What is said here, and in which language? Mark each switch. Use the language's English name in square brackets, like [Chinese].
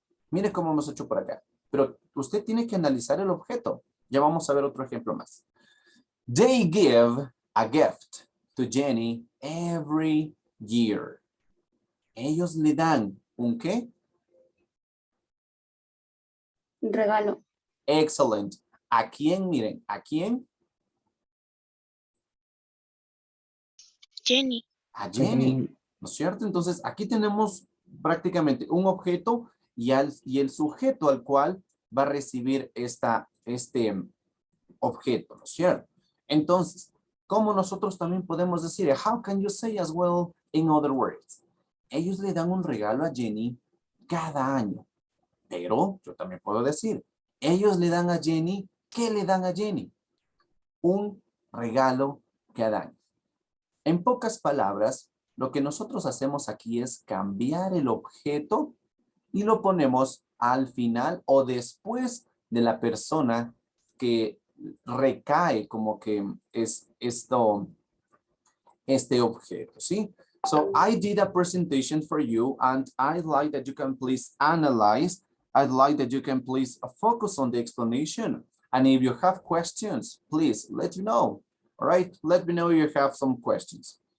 [Spanish] Mire cómo hemos hecho por acá. Pero usted tiene que analizar el objeto. Ya vamos a ver otro ejemplo más. [English] They give a gift to Jenny every year. [Spanish] Ellos le dan ¿un qué? Un regalo. Excellent. ¿A quién? Miren, ¿a quién? Jenny. A Jenny. ¿No es cierto? Entonces, aquí tenemos prácticamente un objeto y el sujeto al cual va a recibir este objeto, ¿no es cierto? Entonces, ¿cómo nosotros también podemos decir? [English] How can you say as well in other words? [Spanish] Ellos le dan un regalo a Jenny cada año. Pero yo también puedo decir, ellos le dan a Jenny, ¿qué le dan a Jenny? Un regalo cada año. En pocas palabras, lo que nosotros hacemos aquí es cambiar el objeto y lo ponemos al final o después de la persona que recae como que es este objeto, ¿sí? [English] So I did a presentation for you and I'd like that you can please analyze. I'd like that you can please focus on the explanation. And if you have questions, please let me know. All right, let me know if you have some questions.